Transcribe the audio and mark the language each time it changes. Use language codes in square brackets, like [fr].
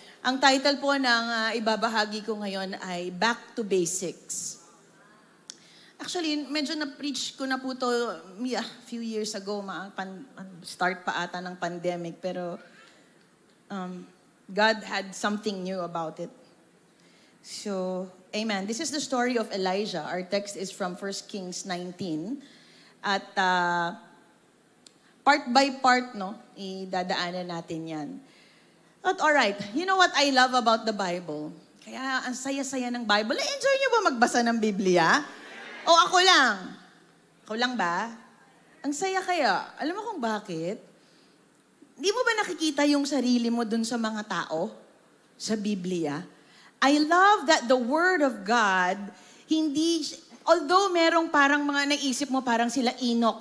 [tl] Ang title po ng ibabahagi ko ngayon ay Back to Basics. [en] Actually, [tl] medyo na-preach ko na po ito [en] a few years ago, start [tl] pa ata ng [en] pandemic, [tl] pero [en] God had something new about it. So, amen. This is the story of Elijah. Our text is from 1 Kings 19. [tl] At part by part, idadaanan natin yan. [en] But alright, you know what I love about the Bible? [tl] Kaya ang saya-saya ng Bible. Enjoy nyo ba magbasa ng Biblia? O ako lang? Ako lang ba? Ang saya kaya. Alam mo kung bakit? Di mo ba nakikita yung sarili mo dun sa mga tao? Sa Biblia? [en] I love that the Word of God, [tl] although merong parang mga naisip mo, parang sila Enoch.